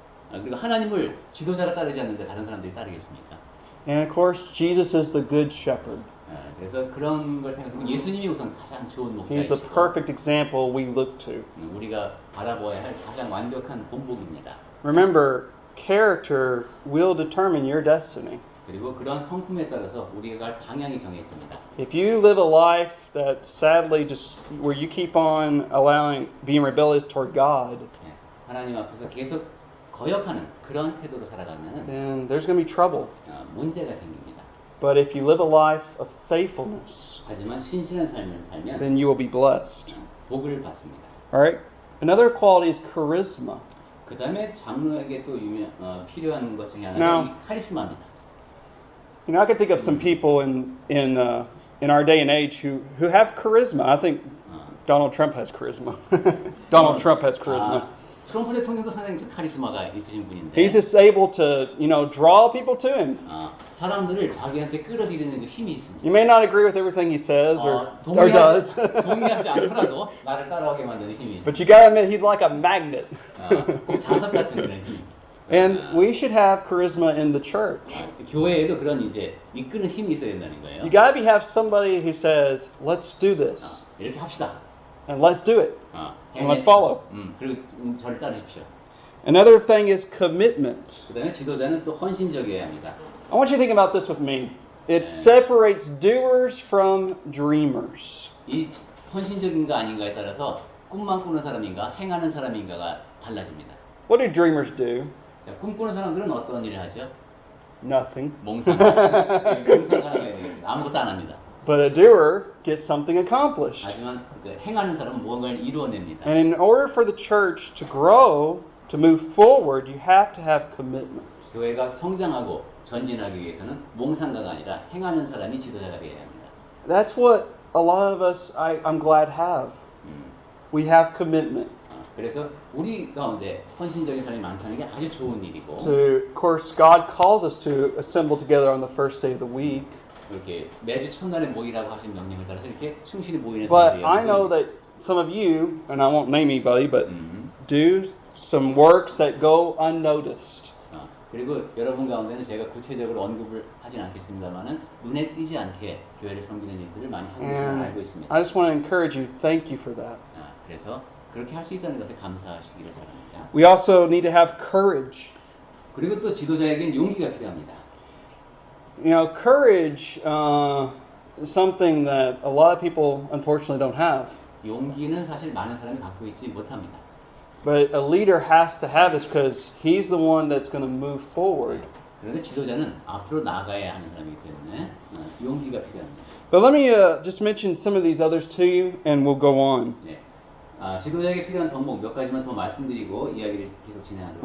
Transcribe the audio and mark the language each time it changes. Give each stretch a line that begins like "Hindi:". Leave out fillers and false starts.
Korean: 그리고 하나님을 지도자가 따르지 않는데 다른 사람들이 따르겠습니까?
English: And of course, Jesus is the good shepherd.
Korean: 그래서 그런 걸 생각하면 예수님이 우선 가장 좋은
English: He's the
Korean: 목자이시고
English: perfect example we look to.
Korean: 우리가 바라보아야 할 가장 완벽한 본보기입니다.
English: Remember, character will determine your destiny.
Korean: 그리고 그런 성품에 따라서 우리가 갈 방향이 정해집니다.
English: If you live a life that sadly just where you keep on being rebellious toward God,
Korean: 하나님 앞에서 계속 거역하는 그런 태도로 살아가면
English: then there's going to be trouble.
Korean: 문제가 생깁니다.
English: But if you live a life of faithfulness,
Korean: 하지만 신실한 삶을 살면
English: then you will be blessed.
Korean: 복을 받습니다.
English: All right? Another quality is charisma.
Korean: 그 다음에 장로에게 또 필요한 것 중에 하나가
English: Now,
Korean: 이 카리스마입니다.
English: You know, I can think of some people in our day and age who have charisma. I think Donald Trump has charisma. Donald Trump has charisma.
Korean: 트럼프 대통령도 상당히 좀 카리스마가 있으신 분인데.
English: He's just able to, draw people to him.
Korean: 사람들을 자기한테 끌어들이는 그 힘이 있습니다.
English: You may not agree with everything he says or does.
Korean: 동의하지 않더라도 나를 따라오게 만드는 힘이 있습니다.
English: But you gotta admit, he's like a magnet.
Korean: 꼭 자석 같은 그런 힘.
English: And we should have charisma in the church.
Korean: 교회에도 그런 이제 이끄는 힘이 있어야 된다는 거예요.
English: You gotta have somebody who says, "Let's do this."
Korean: 이렇게 합시다.
English: And let's do it. And let's follow.
Korean: 그리고 저를 따르십시오.
English: Another thing is commitment.
Korean: 그다음에 지도자는 또 헌신적이어야 합니다.
English: I want you to think about this with me. It separates doers from dreamers.
Korean: 이 헌신적인가 아닌가에 따라서 꿈만 꾸는 사람인가 행하는 사람인가가 달라집니다.
English: What do dreamers do?
Korean: 자, 꿈꾸는 사람들은 어떤 일을 하죠?
English: Nothing.
Korean: 몽상하는 사람이 되겠습니다. 아무것도 안 합니다.
English: But a doer gets something accomplished.
Korean: 하지만 행하는 사람은 무언가를 이루어냅니다.
English: And in order for the church to grow, to move forward, you have to have commitment.
Korean: 교회가 성장하고 전진하기 위해서는 몽상가가 아니라 행하는 사람이 지도자가 되어야 합니다.
English: That's what a lot of us, I'm glad, have. We have commitment.
Korean: 그래서 우리 가운데 헌신적인 사람이 많다는 게 아주 좋은 일이고.
English: So, of course, God calls us to assemble together on the first day of the week.
Korean: 이렇게 매주 첫날에 모이라고 하신 명령을 따라서 이렇게 충실히 모이는
English: But
Korean: 사람들이
English: I know that some of you, and I won't name anybody, but do some works that go unnoticed.
Korean: 그리고 여러분 가운데는 제가 구체적으로 언급을 하진 않겠습니다만은 눈에 띄지 않게 교회를 섬기는 일들을 많이 하고 계시는 걸 알고 있습니다.
English: I just want to encourage you. Thank you for that.
Korean: 그래서 그렇게 할 수 있다는 것에 감사하시기를 바랍니다.
English: We also need to have courage.
Korean: 그리고 또 지도자에겐 용기가 필요합니다.
English: You know, courage is something that a lot of people unfortunately don't have.
Korean: 용기는 사실 많은 사람이 갖고 있지 못합니다.
English: But a leader has to have this because he's the one that's going to move forward.
Korean: 그런데 지도자는 앞으로 나가야 하는 사람이기 때문에 용기가 필요합니다.
English: But let me just mention some of these others to you, and we'll go on.
Korean: 네. 지도자에게 필요한 덕목 몇 가지만 더 말씀드리고 이야기를 계속 진행하도록